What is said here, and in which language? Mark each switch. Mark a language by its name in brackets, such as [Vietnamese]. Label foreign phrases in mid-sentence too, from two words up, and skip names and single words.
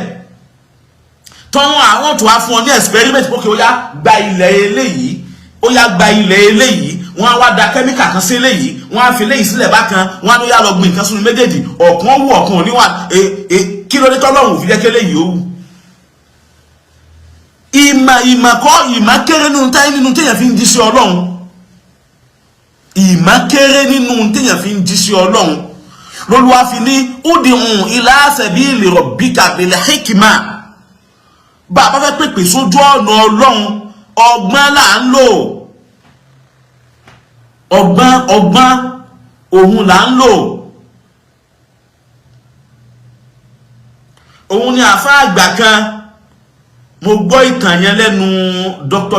[Yoruba] Tọ́wọ́n àwọn tó wá fún ọ ní experiment pókè ó yá gba ilẹ̀ eléyìí ó yá gba ilẹ̀ eléyìí wọ́n á wá da kẹ́míkà kan sí eléyìí wọ́n á fi eléyìí sílẹ̀ bákan wọ́n á ló yá lọ gbìn nǹkan sínú méjèèjì ọ̀kan wù ọ̀kan òníwà kí ló dé tọ́lọ́run ò fi jẹ́ kéléyìí ó wù. Ìmọ̀ kéré nínú táyé nínú téèyàn fi ń jí sí Ọlọ́run. Ìmọ̀ kéré nínú téèyàn fi ń jí sí Ọlọ́run. Lolúwa fi ní [Arabic] ادع إلى سبيل ربك بالحكمة. [Yoruba] Bàbá fẹ́ pèpè sójú ọ̀nà Ọlọ́run ọgbọ́n là ń lò. Ọgbọ́n òun là ń lò. Òun ni àfáà àgbà kan mo gbọ́ ìtàn yẹn lẹ́nu Dr.